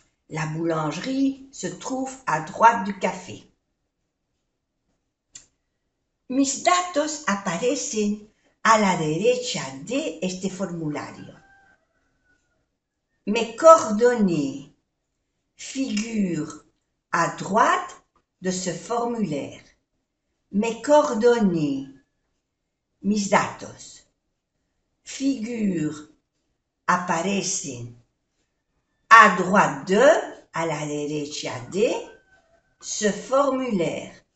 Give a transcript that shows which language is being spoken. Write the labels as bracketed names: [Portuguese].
[French] La boulangerie se trouve à droite du café. [Spanish] Mis datos aparecen a la derecha de este formulario. [French] Mes coordonnées figurent à droite de ce formulaire. Mes coordonnées, [Spanish] mis datos, [French] figurent, [Spanish] aparecen [French] à droite de, [Spanish] a la derecha de, [French] ce formulaire.